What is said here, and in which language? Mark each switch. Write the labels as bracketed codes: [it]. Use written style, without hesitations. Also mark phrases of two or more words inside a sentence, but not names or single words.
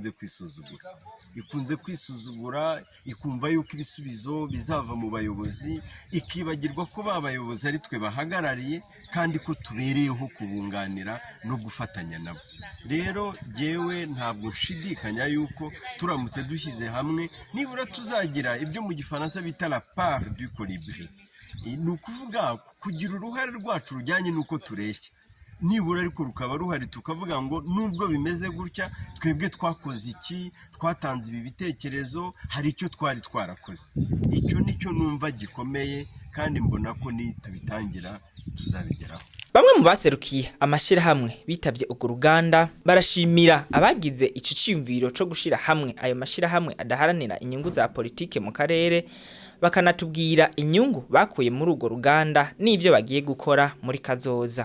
[rn] ikunze kwisuzugura ikumva yuko ibisubizo bizava mu bayobozi ikibagirwa ko babayobozi ari twe bahagarariye kandi ko tubereyeho kubunganira no gufatanya nabo rero jewe ntabwo nshidikanya yuko turamutse dushyize hamwe nibura tuzagira ibyo mu gifaransa bita [fr] la part du colibri [rn] ni ukuvuga kugira uruhare rwacu rujyanye nuko tureshya nibura ariko rukaba ruhari tukavuga ngo nubwo bimeze gutya twebwe twakoze iki twatanze ibi bitekerezo hari icyo twari twarakoze icyo nicyo numva gikomeye kandi mbona ko ni tubitangira tuzabigeraho. Bamwe mu baserukiye amashirahamwe bitavye ugo ruganda barashimira abagize ico ciyumviro co gushira hamwe ayo mashirahamwe adaharanira inyungu za politike mu karere bakanatubwira inyungu bakuye muri ugo ruganda n'ivyo bagiye gukora muri kazoza.